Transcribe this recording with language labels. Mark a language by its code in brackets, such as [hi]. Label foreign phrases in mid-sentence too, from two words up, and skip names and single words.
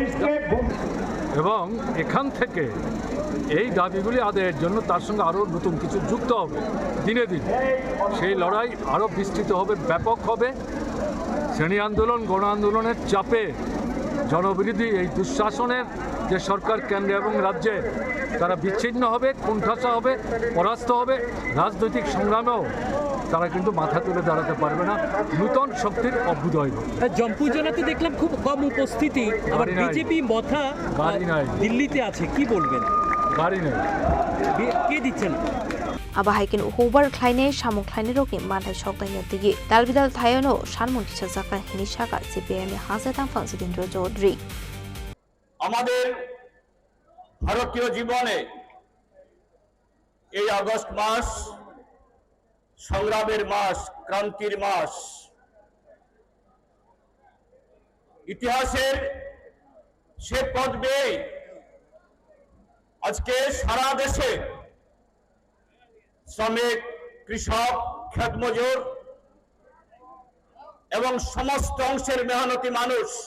[bn] এবং এখান থেকে এই দাবিগুলি আদায়ের জন্য তার সঙ্গে আরও নতুন কিছু যুক্ত হবে দিনে দিন সেই লড়াই আরও বিস্তৃত হবে ব্যাপক হবে শ্রেণী আন্দোলন গণ আন্দোলনের চাপে জনবিরোধী এই দুঃশাসনের যে সরকার কেন্দ্রে এবং রাজ্যে তারা বিচ্ছিন্ন হবে কোণঠাসা হবে পরাস্ত হবে রাজনৈতিক সংগ্রামেও তারা কিন্তু মাথা তুলে দাঁড়াতে পারবে না নতুন শক্তির অভ্যুদয় জম্পু জেলাতে দেখলাম খুব কম উপস্থিতি আবার বিজেপি মথা গাড়ি নাই দিল্লিতে আছে কি বলবেন গাড়ি নেই কে দিচ্ছেন [trp] abahaikin uhubar khlainai samung khlainai rokni manthai sokdaino tigi dalbidal thayano sanmung kisajaka hinishaka CPM ni hasetang fanjitendro chaudhary [bn] আমাদের ভারতীয় জীবনে এই আগস্ট মাস সংগ্রামের মাস ক্রান্তির মাস ইতিহাসের সে পথ বেয়ে আজকে সারা দেশে শ্রমিক, কৃষক, ক্ষেতমজুর এবং সমস্ত অংশের মেহনতি মানুষ